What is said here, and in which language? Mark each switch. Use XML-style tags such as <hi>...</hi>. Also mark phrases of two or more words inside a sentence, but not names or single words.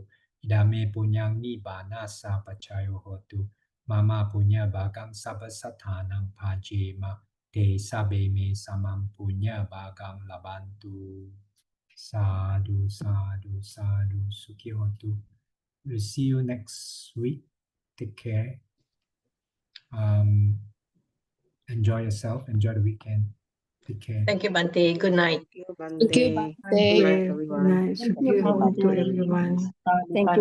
<pi>Idame punyang nibbana sa pacayo hotu. Mama punya bagang sabasathanang pajema. Te sabe me samam punya bagang labantu. Sadhu, sadhu, sadhu, sukhi hotu.</pi> <en>We'll see you next week. Take care. Enjoy yourself. Enjoy the weekend. Take care. Thank you, Bhante. Good night. Thank you, Bhante. Thank Good night, you. everyone. Nice. Thank you, To Bhante. everyone.</en>